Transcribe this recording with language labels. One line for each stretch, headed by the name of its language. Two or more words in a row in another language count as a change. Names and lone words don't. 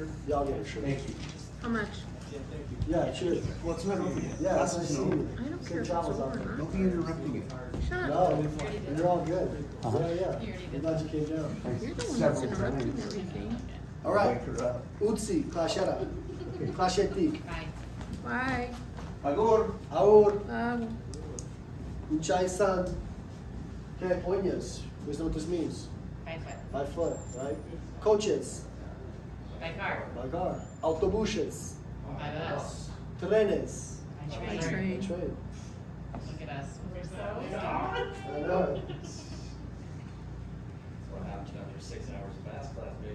English: Yeah, I'll get it. Sure. Thank you. How much? Yeah, cheers. What's my name? Yeah, that's nice seeing you. I don't Safe care if it's travels out over there. or Don't be interrupting it. Shut up. No, you're all good. Yeah. You already I'm did glad you came down. You're the one that's interrupting everything. All right. Utsi,
Basque: Klasera. Klaseetik.
English: Bye. Bye. Agur. Aur. Um, Okay, onyas. You know what this means? 5 foot. By foot, right? Coaches. By car. By car. Autobuses. By bus. Trenes. By by train. train. Train. Look at us. We're so I know. What happens after 6 hours of Basque class, baby?